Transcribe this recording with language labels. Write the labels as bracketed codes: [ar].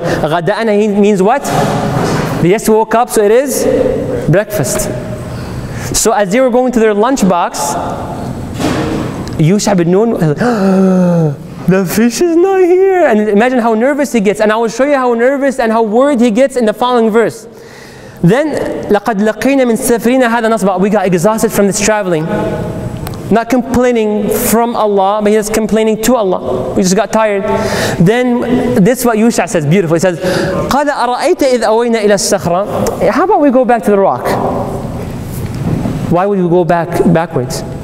[en] غداءنا means what? They just woke up, so it is breakfast. So as they were going to their lunch box, Yusha bin Nun, the fish is not here. And imagine how nervous he gets. And I will show you how nervous and how worried he gets in the following verse. [ar] Then, لَقَدْ لَقِينَ مِنْ سَفْرِينَ هَذَا نَصْبًا. [en] We got exhausted from this traveling. Not complaining from Allah, but he was complaining to Allah. We just got tired. Then, this is what Yusha says, beautiful. He says, [ar] قَالَ أَرَأَيْتَ إِذْ أَوَيْنَا إِلَى الصَّخْرَةِ. [en] How about we go back to the rock? Why would we go backwards?